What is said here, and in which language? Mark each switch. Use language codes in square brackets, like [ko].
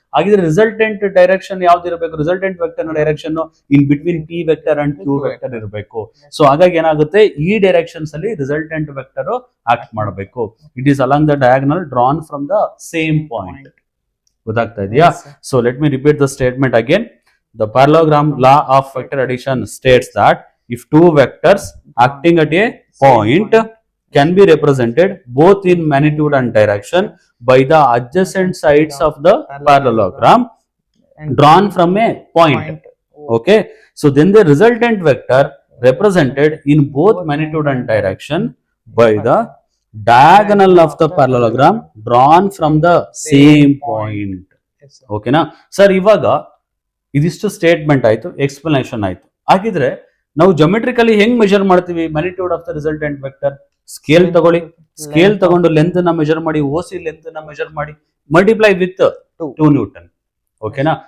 [kn] ಹಾಗಿದ್ರೆ resultant direction ಯಾವ್ದು ಇರಬೇಕು? Resultant vector direction [en] in between P vector and Q vector [kn] ಇರಬೇಕು. ಸೊ ಹಾಗಾಗಿ ಏನಾಗುತ್ತೆ, ಈ ಡೈರೆಕ್ಷನ್ಸ್ ಅಲ್ಲಿ ರಿಸಲ್ಟೆಂಟ್ ವೆಕ್ಟರ್ ಆಕ್ಟ್ ಮಾಡಬೇಕು. [en] It is along the diagonal drawn from the same point. [kn] ಗೊತ್ತಾಗ್ತಾ ಇದೆಯಾ? [en] So let me repeat the statement again. [kn] The parallelogram law of vector addition States that [en] if two vectors acting at a point can be represented both in magnitude and direction by the adjacent sides of the parallelogram drawn from a point. Okay, so then the resultant vector represented in both magnitude and direction by the diagonal of the parallelogram drawn from the same point. [kn] Okay na sir, ಇವಾಗ ಇದಿಷ್ಟು statement ಆಯ್ತು, explanation ಆಯ್ತು. ಹಾಗಿದ್ರೆ ನಾವು ಜೊಮೆಟ್ರಿಕಲಿ ಹೆಂಗ್ measure ಮಾಡ್ತೀವಿ [en] Magnitude of the resultant vector? [kn] Scale ತಗೊಳ್ಳಿ, scale ತಗೊಂಡು ಲೆಂತ್ ನ ಮೆಜರ್ ಮಾಡಿ, ಓಸಿ ಲೆಂತ್ ನ ಮೆಜರ್ ಮಾಡಿ, ಮಲ್ಟಿಪ್ಲೈ ವಿತ್ 2 ನ್ಯೂಟನ್. ಓಕೆನಾ?